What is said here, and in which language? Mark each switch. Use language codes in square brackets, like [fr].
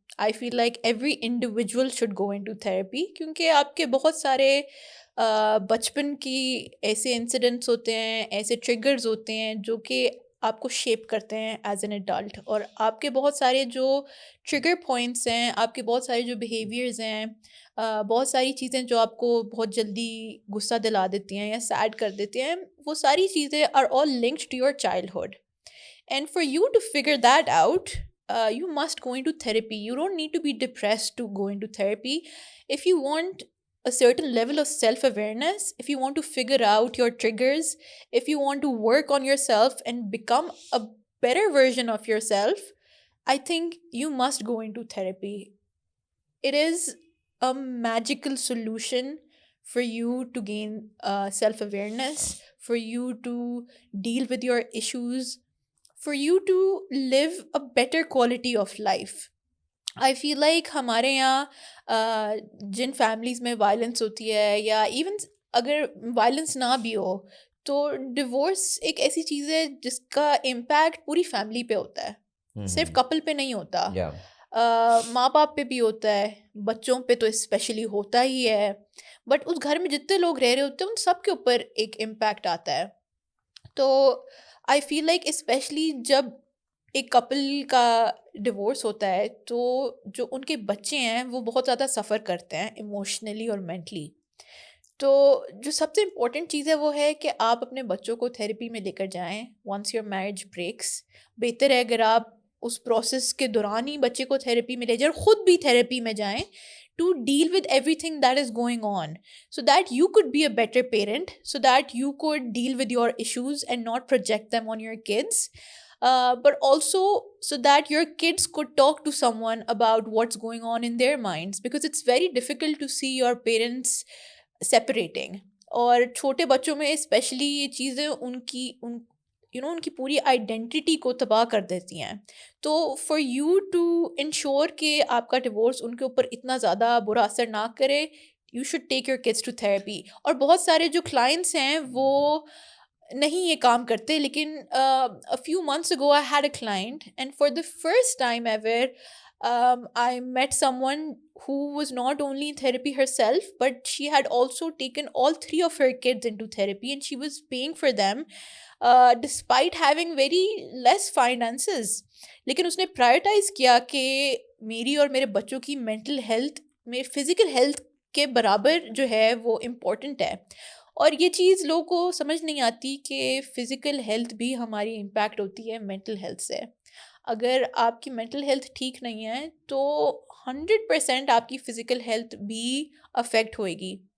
[en] I feel like every individual should go into therapy, [ur] کیونکہ آپ کے بہت سارے بچپن کی ایسے انسیڈنٹس ہوتے ہیں، ایسے ٹریگرز ہوتے ہیں جو کہ آپ کو شیپ کرتے ہیں ایز این ایڈلٹ، اور آپ کے بہت سارے جو ٹریگر پوائنٹس ہیں، آپ کے بہت سارے جو بیہیویئرز ہیں، بہت ساری چیزیں جو آپ کو بہت جلدی غصہ دلا دیتی ہیں یا سیڈ کر دیتی ہیں، وہ ساری چیزیں [en] Are all linked to your childhood. And for you to figure that out, you must go into therapy. You don't need to be depressed to go into therapy. If you want a certain level of self-awareness, if you want to figure out your triggers, if you want to work on yourself and become a better version of yourself, I think you must go into therapy. It is a magical solution for you to gain self-awareness, for you to deal with your issues, for you to live a better quality of life. I feel like [ur] ہمارے یہاں جن families میں violence ہوتی ہے، یا even اگر violence نہ بھی ہو تو ڈیورس ایک ایسی چیز ہے جس کا امپیکٹ پوری فیملی پہ ہوتا ہے، صرف کپل پہ نہیں ہوتا، ماں باپ پہ بھی ہوتا ہے، بچوں پہ تو اسپیشلی ہوتا ہی ہے. بٹ اس گھر میں جتنے لوگ رہ رہے ہوتے ہیں ان سب کے اوپر ایک امپیکٹ آتا ہے. تو آئی فیل لائک اسپیشلی جب ایک کپل کا ڈیورس ہوتا ہے تو جو ان کے بچے ہیں وہ بہت زیادہ سفر کرتے ہیں ایموشنلی اور مینٹلی. تو جو سب سے امپورٹنٹ چیز ہے وہ ہے کہ آپ اپنے بچوں کو تھیراپی میں لے کر جائیں [en] Once your marriage breaks. [ur] بہتر ہے اگر آپ اس پروسیس کے دوران ہی بچے کو تھیراپی میں لے جائیں اور خود بھی تھیراپی میں جائیں [en] to deal with everything that is going on, so that you could be a better parent, so that you could deal with your issues and not project them on your kids, but also so that your kids could talk to someone about what's going on in their minds, because it's very difficult to see your parents separating. [ur] اور چھوٹے بچوں میں especially یہ چیزیں ان کی پوری identity کو تباہ کر دیتی ہیں. تو [en] for you to ensure [ur] کہ آپ کا ڈیورس ان کے اوپر اتنا زیادہ برا اثر نہ کرے، [en] You should take your kids to therapy. [ur] اور بہت سارے جو کلائنٹس ہیں وہ نہیں یہ کام کرتے، لیکن [en] a few months ago I had a client, and for the first time ever I met someone who was not only in therapy herself, but she had also taken all 3 of her kids into therapy, and she was paying for them despite having very less finances. [ur] لیکن اس نے prioritise کیا کہ میری اور میرے بچوں کی mental health میں فزیکل ہیلتھ کے برابر جو ہے وہ امپورٹنٹ ہے. اور یہ چیز لوگوں کو سمجھ نہیں آتی کہ فزیکل ہیلتھ بھی ہماری امپیکٹ ہوتی ہے مینٹل ہیلتھ سے. اگر آپ کی مینٹل ہیلتھ ٹھیک نہیں ہے تو 100% آپ کی فزیکل ہیلتھ بھی افیکٹ ہوئے گی.